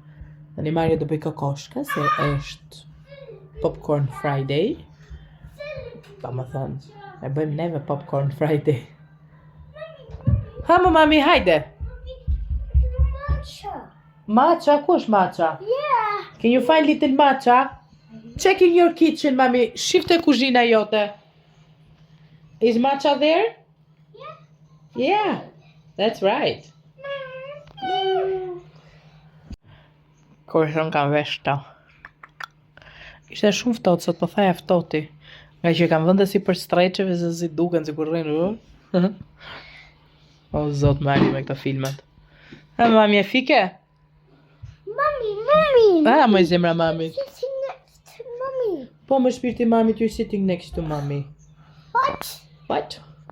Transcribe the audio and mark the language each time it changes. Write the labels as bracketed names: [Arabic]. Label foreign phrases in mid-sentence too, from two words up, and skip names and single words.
[Albanian] Tani Mario do bëj kokoshka, se është [English] Popcorn Friday. [Albanian] Pa më thënë, e bëjmë neve [English] Popcorn Friday. [Albanian] Ha më mami, hajde! Matcha, ku është matcha? [English] Yeah. Can you find little matcha? Check in your kitchen, mami. [Albanian] Shifte kuzhina jote. [English] Is matcha there? Yeah. Yeah, that's right. [Albanian] Kur thon kam vesh këto. Ishte shumë ftohtë sot, po thaja ftohti. Nga që kam vënde si për streqeve, se si duken, si kur rrinë. O, zot Mari me këto filmat. Ha, mami, e fike? [English] Mommy. [Albanian] Ah, më zemra mami. [English] Sitting next to mommy. [Albanian] Po, më shpirti mami, [English] you're sitting next to mommy. What? What?